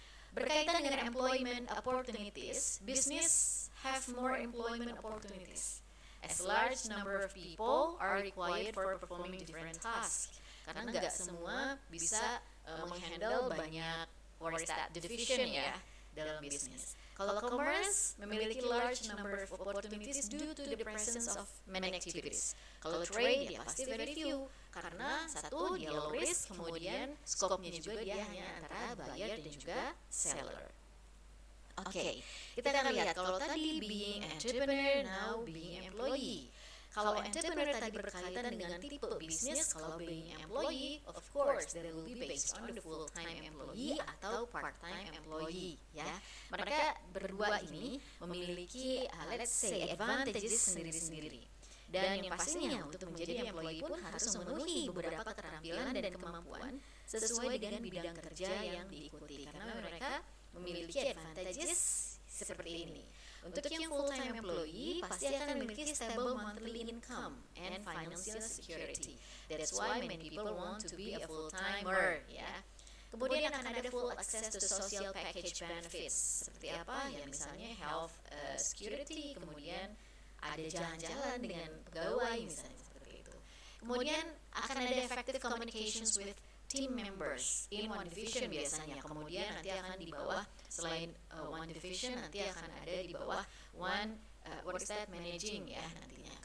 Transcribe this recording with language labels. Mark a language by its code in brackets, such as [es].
[id] Berkaitan dengan [en] employment opportunities, business have more employment opportunities, as large number of people are required for performing different tasks. [id] Karena nggak semua bisa menghandle banyak work division ya dalam bisnis. Kalau commerce memiliki [en] large number of opportunities due to the presence of many activities. [id] Kalau trade ya pasti [en] very few, [id] karena satu dia [en] low risk, [id] kemudian skopnya juga dia hanya antara buyer dan juga seller. Oke, kita akan lihat kalau tadi [en] being entrepreneur, now being employee. [id] Kalau entrepreneur tadi berkaitan dengan tipe bisnis, kalau [en] being employee, of course, that will be based on the full-time employee [id] atau part-time employee, ya. Mereka berdua ini memiliki, [en] let's say, [id] advantages sendiri-sendiri. Dan yang pastinya untuk menjadi employee pun harus memenuhi beberapa keterampilan dan kemampuan sesuai dengan bidang kerja yang diikuti, karena mereka memiliki advantages seperti ini. Untuk yang full-time employee pasti akan memiliki [en] stable monthly income and financial security. That's why many people want to be a full-timer, ya. [id] Kemudian akan ada [en] full access to social package benefits. [id] Seperti apa? Ya misalnya health security, kemudian ada jalan-jalan dengan pegawai misalnya seperti itu. Kemudian akan ada [en] effective communications with team members in one division [id] biasanya. Kemudian nanti akan di bawah, selain one division, nanti akan ada di bawah [en] one what is that, managing, [id] ya nantinya.